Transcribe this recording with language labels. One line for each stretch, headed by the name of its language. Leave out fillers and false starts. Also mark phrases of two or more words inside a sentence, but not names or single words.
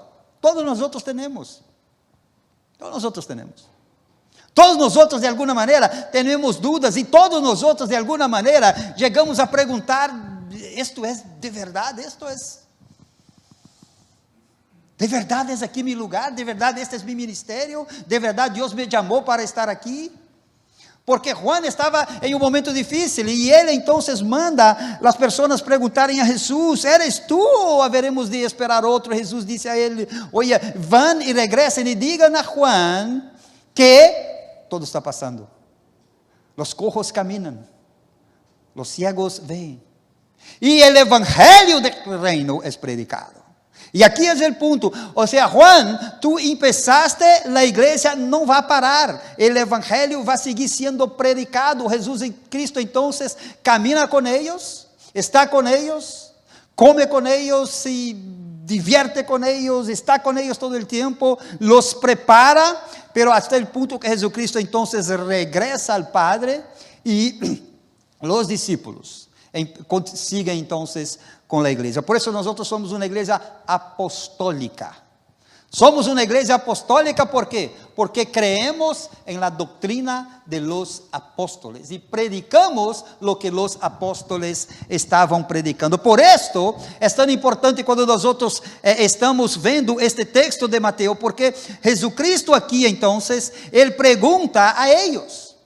Spanish: Todos nosotros tenemos. Todos nosotros de alguna manera tenemos dudas, y todos nosotros de alguna manera llegamos a preguntar: ¿esto es de verdad? ¿Esto es de verdad? ¿Es aquí mi lugar? ¿De verdad este es mi ministerio? ¿De verdad Dios me llamó para estar aquí?
Portuguese: Porque Juan estava em um momento difícil, e ele então manda as pessoas perguntarem a Jesus:
Spanish: "¿Eres tu
Portuguese: ou haveremos de esperar outro?" Jesus disse a ele:
Spanish: "Oye, van e regresen e digam a Juan que todo está passando. Los cojos
Portuguese: caminam,
Spanish: los ciegos
Portuguese: veem, e o evangelho do reino é predicado". E aqui é o ponto, ou seja,
Spanish: Juan, tu empezaste,
Portuguese: a igreja não vai parar, o evangelho vai seguir sendo predicado. Jesus em Cristo então camina com eles, está com eles, come com eles, se divierte com eles, está com eles todo o tempo,
Spanish: los prepara, pero hasta
Portuguese: o ponto que Jesucristo então regresa ao Padre, e os discípulos siguen então com a igreja. Por isso nós somos uma igreja apostólica.
Spanish: Somos una iglesia apostólica, ¿por qué? Porque creemos en la doctrina de los apóstoles y predicamos lo que los apóstoles estaban predicando. Por esto es tan importante cuando nosotros estamos viendo este texto de Mateo, porque Jesucristo aquí entonces, Él pregunta a ellos.